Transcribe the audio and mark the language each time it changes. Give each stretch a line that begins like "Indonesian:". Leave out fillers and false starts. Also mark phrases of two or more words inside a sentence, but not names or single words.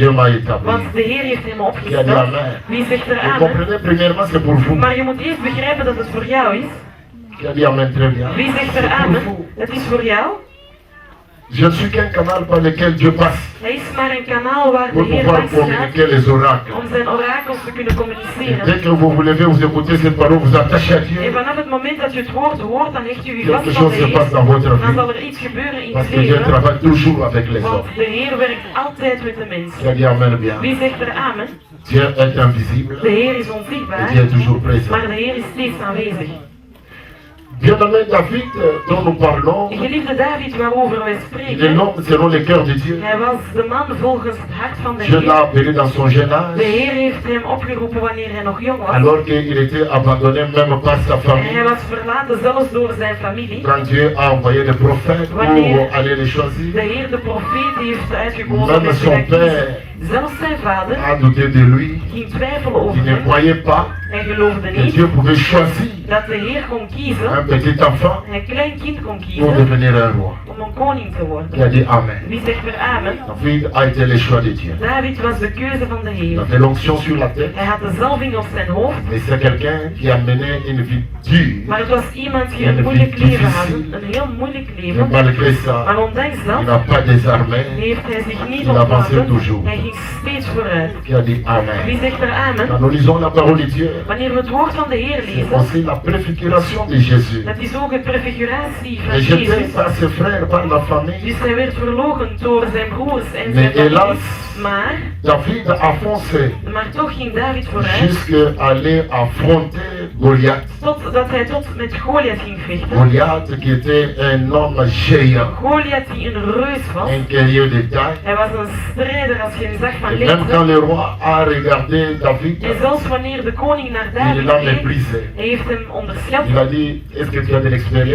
French: Dieu m'a établi.
Dutch: Want de Heer heeft hem
French: Qui a dit
Dutch: opgesteld.
French: Amen?
Dutch: Wie zegt er
French: Vous
Dutch: amen?
French: comprenez, premièrement, c'est pour vous.
Dutch: Maar je moet eerst begrijpen dat het voor jou is.
French: Qui a dit Amen très bien?
Dutch: Wie zegt er
French: C'est pour
Dutch: amen?
French: vous.
Dutch: Het is voor jou.
French: Je ne suis qu'un canal par lequel Dieu passe
Dutch: Hij is maar een kanaal waar de
French: pour
Dutch: Heer
French: pouvoir
Dutch: langs gaat
French: communiquer les oracles.
Dutch: om zijn orakels te kunnen
French: Et
Dutch: communiceren.
French: dès que vous vous levez, vous écoutez cette parole, vous attachez à
Dutch: En
French: Dieu.
Dutch: vanaf het moment dat je het woord hoort, dan hecht je je vast
French: Quelque
Dutch: van de
French: chose se passe
Dutch: Heer.
French: dans votre
Dutch: Dan
French: vie.
Dutch: zal er iets gebeuren in
French: Parce
Dutch: het
French: que Dieu
Dutch: leven.
French: travaille toujours avec les
Dutch: Want
French: hommes.
Dutch: de Heer werkt altijd met de
French: Qui a
Dutch: mensen.
French: dit Amen bien.
Dutch: Wie zegt er amen?
French: Dieu est invisible
Dutch: De Heer is
French: et
Dutch: onzichtbaar,
French: Dieu est toujours présent.
Dutch: maar de Heer is steeds aanwezig.
French: Bien-aimé David, dont nous parlons,
Dutch: Geliefde David, waarover wij
French: il est
Dutch: spreken,
French: l'homme selon le cœur de Dieu.
Dutch: hij was de man volgens het hart van de
French: Dieu l'a
Dutch: Heer.
French: appelé dans son jeune
Dutch: De
French: âge,
Dutch: Heer heeft hem opgeroepen wanneer hij nog jong was.
French: alors qu'il était abandonné même par sa
Dutch: En hij
French: famille.
Dutch: was verlaten zelfs door zijn familie.
French: Quand Dieu a envoyé des prophètes pour aller les
Dutch: De
French: choisir,
Dutch: Heer de profeet heeft uitgekozen
French: même
Dutch: met
French: son père
Dutch: zelfs zijn vader
French: a douté de lui.
Dutch: ging twijfelen over
French: Il ne
Dutch: hem.
French: croyait pas
Dutch: Hij geloofde
French: que
Dutch: niet
French: Dieu pouvait choisir
Dutch: dat de Heer kon kiezen,
French: un petit enfant
Dutch: een klein kind kon
French: pour
Dutch: kiezen,
French: devenir un roi.
Dutch: om een koning te
French: Qui a
Dutch: worden.
French: dit Amen.
Dutch: Wie zegt er amen?
French: David a été le choix de Dieu.
Dutch: David was de keuze van de
French: Il
Dutch: Heer.
French: avait l'onction sur la tête,
Dutch: Hij had de zalving op zijn hoofd,
French: mais c'est quelqu'un qui a mené une vie dure.
Dutch: maar het was iemand die een moeilijk leven had. Een heel moeilijk
French: Mais
Dutch: leven.
French: malgré ça,
Dutch: Maar ondanks
French: il
Dutch: dat
French: n'a pas désarmé.
Dutch: heeft hij zich niet
French: Il avançait
Dutch: ontwapen.
French: toujours.
Dutch: Hij ging steeds vooruit.
French: Qui a dit Amen.
Dutch: Wie zegt er amen?
French: Quand nous lisons la parole de Dieu,
Dutch: Wanneer we het woord van de Heer
French: c'est
Dutch: lezen,
French: aussi la préfiguration de Jésus.
Dutch: dat is ook de prefiguratie van
French: Et jeté
Dutch: Jezus.
French: par ses frères, par la famille.
Dutch: Dus hij werd verlogen door zijn broers en
French: Mais
Dutch: zijn
French: hélas,
Dutch: familie. Maar
French: David a foncé
Dutch: toch ging David vooruit,
French: jusqu'à aller affronter Goliath.
Dutch: totdat hij tot met Goliath ging vechten.
French: Goliath qui était un homme géant,
Dutch: Goliath die een reus was.
French: un guerrier de taille.
Dutch: Hij was een strijder als je hem zag van
French: Et même quand
Dutch: lengte.
French: le roi a regardé David,
Dutch: En zelfs wanneer de koning naar
French: il
Dutch: David
French: l'a
Dutch: keek,
French: méprisé.
Dutch: hij heeft hem onderschat.
French: Il a dit, est-ce que tu as de l'expérience?